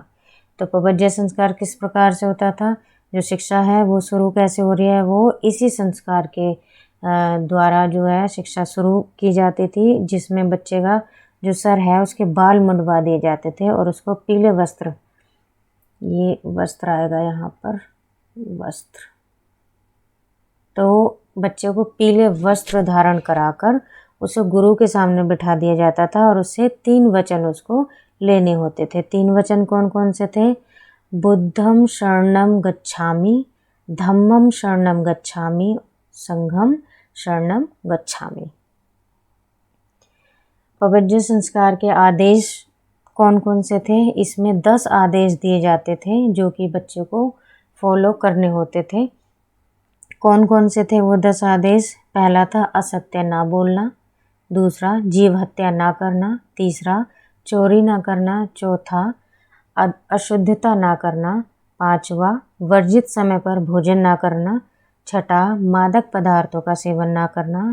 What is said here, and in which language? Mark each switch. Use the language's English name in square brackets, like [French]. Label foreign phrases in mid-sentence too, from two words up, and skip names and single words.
[Hindi] तो पवज्जा संस्कार किस प्रकार से होता था? जो शिक्षा है वो शुरू कैसे हो रही है, वो इसी संस्कार के द्वारा जो है शिक्षा शुरू की जाती थी, जिसमें बच्चे का जो सर है उसके बाल मुंडवा दिए जाते थे और उसको पीले वस्त्र, ये वस्त्र आएगा यहाँ पर, वस्त्र, तो बच्चे को पीले वस्त्र धारण कराकर उसे गुरु के सामने बिठा दिया जाता था और उससे 3 वचन उसको लेने होते थे। 3 वचन कौन कौन से थे? [Pali] बुद्धम शरणम गच्छामि, धम्मम शरणम गच्छामि, संघम शरणम गच्छामि। [Hindi] पवज्जा संस्कार के आदेश कौन कौन से थे? इसमें 10 आदेश दिए जाते थे जो कि बच्चे को फॉलो करने होते थे। कौन कौन से थे वो 10 आदेश? पहला था असत्य ना बोलना, दूसरा जीव हत्या ना करना, तीसरा चोरी ना करना, चौथा अशुद्धता ना करना, 5वां वर्जित समय पर भोजन ना करना, छठा, मादक पदार्थों का सेवन ना करना।